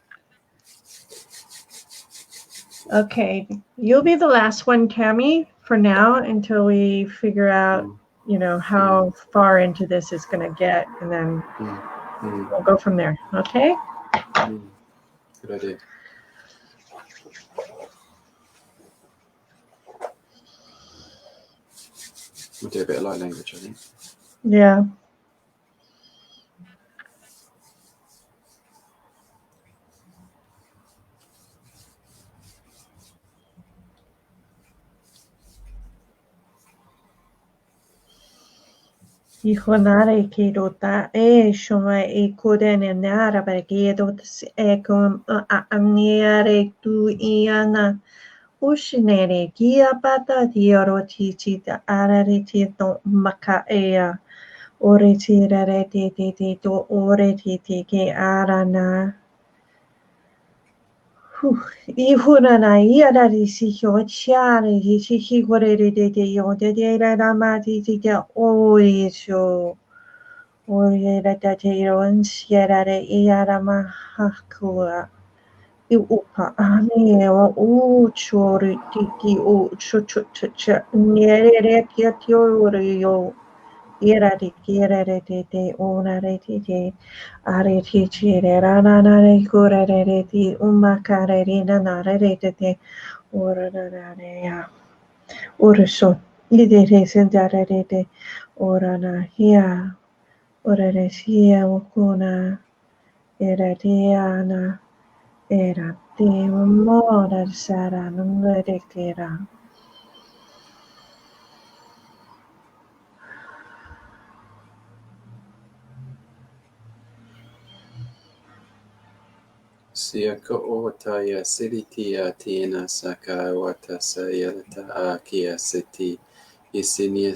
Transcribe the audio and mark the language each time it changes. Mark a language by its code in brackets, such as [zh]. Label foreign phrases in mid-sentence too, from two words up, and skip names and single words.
[en] Okay, you'll be the last one, Tammy, for now until we figure out, how far into this is going to get, and then we'll go from there. Okay. Good idea. We'll do a bit of light language, I think. Yeah. Ihonare ke dota shoma koden nara ke dotas ekom aniare tu iana ushinere kia pata dioroti tita arariti to makaea oriti rareti to oreti ke arana Ihurana iarari si chiare si higorere de yode de ramati de oisho Uriera Dateron Sierra Iaramahakua. Upa Ameo Uchori Tiki Uchucha Nere Kiatiorio. Irari kirere te onare te ariti chire ranare kurere te umakare nanare te orare ya urso idere sentare te orana hia orare sia okuna eradiana era te mora sara nungere kera. Siaka Otaya Silitia Tina Saka Watasa Yalata Akia Siti Isinia